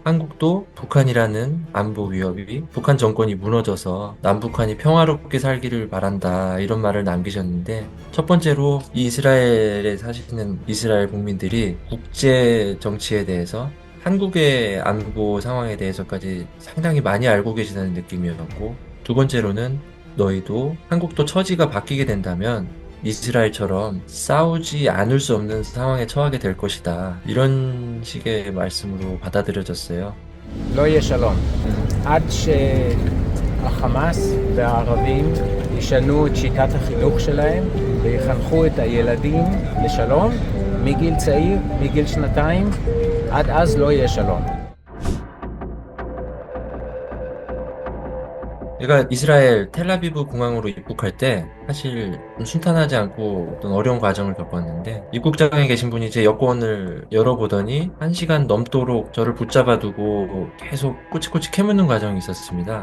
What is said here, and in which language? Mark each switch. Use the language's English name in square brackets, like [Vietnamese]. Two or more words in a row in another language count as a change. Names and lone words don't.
[Korean] 한국도 북한이라는 안보 위협이 북한 정권이 무너져서 남북한이 평화롭게 살기를 바란다 이런 말을 남기셨는데 첫 번째로 이 이스라엘에 사시는 이스라엘 국민들이 국제 정치에 대해서 한국의 안보 상황에 대해서까지 상당히 많이 알고 계시다는 느낌이었고 두 번째로는 너희도 한국도 처지가 바뀌게 된다면 이스라엘처럼 싸우지 않을 수 없는 상황에 처하게 될 것이다. 이런 식의 말씀으로 받아들여졌어요. [Hebrew] לא יהיה שלום. עד שהחמאס והערבים ישנו את שיטת החינוך שלהם ויחנכו את הילדים לשלום מגיל צעיר, מגיל שנתיים, עד אז לא יהיה שלום. [Korean] 제가 이스라엘 텔아비브 공항으로 입국할 때 사실 좀 순탄하지 않고 어떤 어려운 과정을 겪었는데 입국장에 계신 분이 제 여권을 열어보더니 1시간 넘도록 저를 붙잡아 두고 계속 꼬치꼬치 캐묻는 과정이 있었습니다.